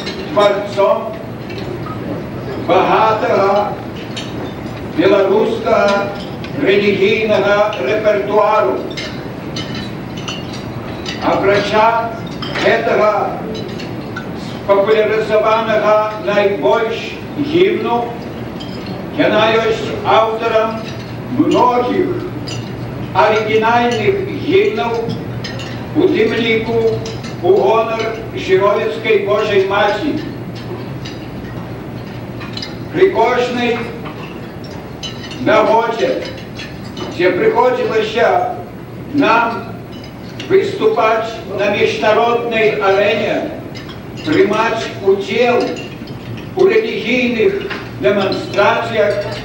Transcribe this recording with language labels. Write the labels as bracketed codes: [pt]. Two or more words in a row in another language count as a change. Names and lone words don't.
[uk] творцом багатого білоруського релігійного репертуару. [be] Апрача этого спопуляризованого найбільш гімну, яна ёсць аўтарам многіх арыгінальных гімнаў, у тым ліку у гонар Жыровіцкай Божай Маці. При кожнай нагодзе, дзе прыходзілася нам выступаць на міжнароднай арэне, прымаць удзел у рэлігійных дэманстрацыях,